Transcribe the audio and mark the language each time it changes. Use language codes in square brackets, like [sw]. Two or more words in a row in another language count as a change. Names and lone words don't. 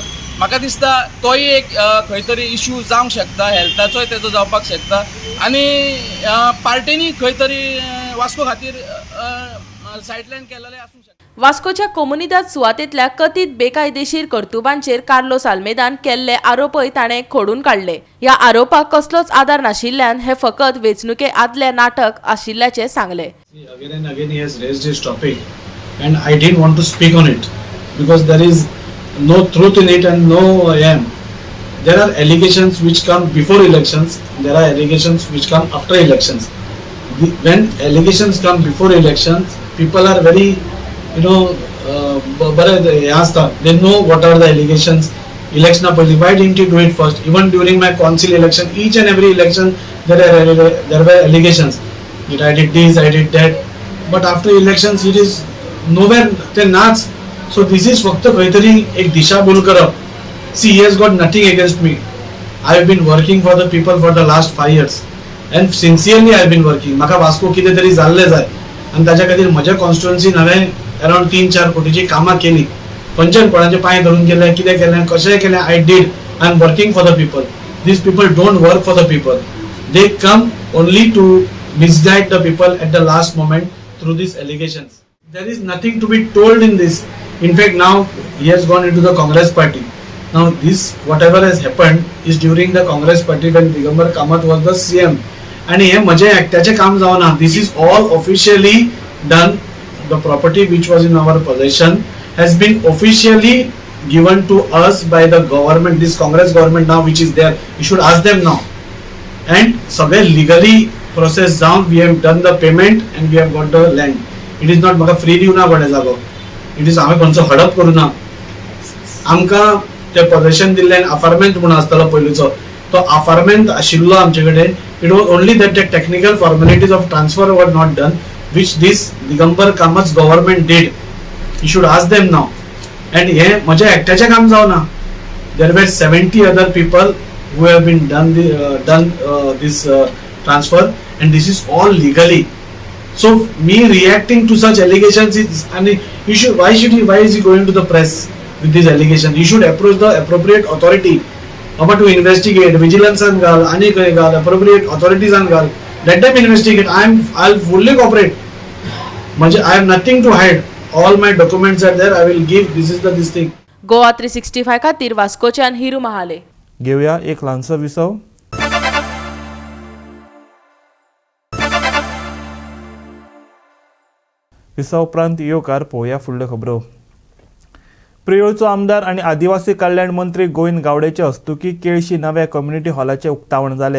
[kok] म्हाका दिसता तोय एक खंय तरी इश्यू जावंक शकता, हेल्थाचोय तेजो जावपाक शकता आनी पार्टीनी खंय तरी वास्को खातीर सायडलायन केलेलें आसूंक शकता. वास्कोच्या कोमुनिदाद सुवातेंतल्या कथीत बेकायदेशीर कर्तुबांचेर कार्लोस आल्मेदान केल्ले आरोपय ताणें खोडून काडले. ह्या आरोपाक कसलोच आधार नाशिल्ल्यान हे फकत वेंचणुके आदले नाटक आशिल्ल्याचे सांगले. [en] Again and again he has raised this topic and I didn't want to speak on it because there is no truth in it and no there are allegations which come before elections, there are allegations which come after elections. When allegations come before elections, people are very they know what are the allegations. Election why didn't you do it first? Even during my council election, each and every election there were allegations that I did this, I did that, but after elections it is nowhere [kok] ते नाच. [en] So this is [kok] फक्त काहीतरी एक दिशाभूल करप. [en] See, he has got nothing against me. I have been working for the people for the last 5 years. and sincerely I been working. [kok] म्हाका वास्को कितें तरी जाल्लें जाय आनी ताच्या खातीर म्हज्या कॉन्स्टिट्युएन्सीन हांवें अरावंड 3-4 कोटीची कामां केली. खंयच्याच कोणाचे पांय धरून केलें, कितें केलें, कशें केलें, [en] I did. I am working for the people. these people don't work for the people. they come only to misguide the people at the last moment through these allegations. There is nothing to be told in this. In fact, now he has gone into the Congress party. Now this, whatever has happened is during the Congress party when Digambar Kamath was the CM. [kok] And हे म्हजे एकट्याचे काम जावना. [en] This is all officially done. The property which was in our possession has been officially given to us by the government, this Congress government now which is there. You should ask them now. And सगळे legally process down, we have done the payment and we have got the land. It is not [kok] म्हाका फ्री दिवना कोणे जागो. [en] It is [kok] हांवें खंयचो हडप करूना. आमकां ते पोजेशन दिल्लें अफार्मेंट म्हणून आसतालो पयलींचो, तो अफार्मेंट आशिल्लो आमचे कडेन. [en] it was only that the technical formalities of transfer were not done, which this दिगंबर कामत गव्हर्नमेंट did. You should ask them now. And [kok] हे म्हज्या एकट्याचें काम जावना. [en] There were 70 other people who have been done this transfer, and this is all legally. So me reacting to such allegations is, and you should, why is he going to the press with these allegations? You should approach the appropriate authority about to investigate, vigilance and gal, ani kare gal, appropriate authorities and gal, let them investigate. I'll fully cooperate. I have nothing to hide. All my documents are there. I will give. This thing. [kok] गोवा 365 खातीर वास्कोच्यान हिरू महाले. घेऊया एक ल्हानसो विसव. विसव उपरांत येवकार पळोवया फुडल्यो खबरो. प्रियोळचो आमदार आनी आदिवासी कल्याण मंत्री गोविंद गावडेचे हस्तुकी केळशी नव्या कम्युनिटी हॉलाचें उक्तावण जालें.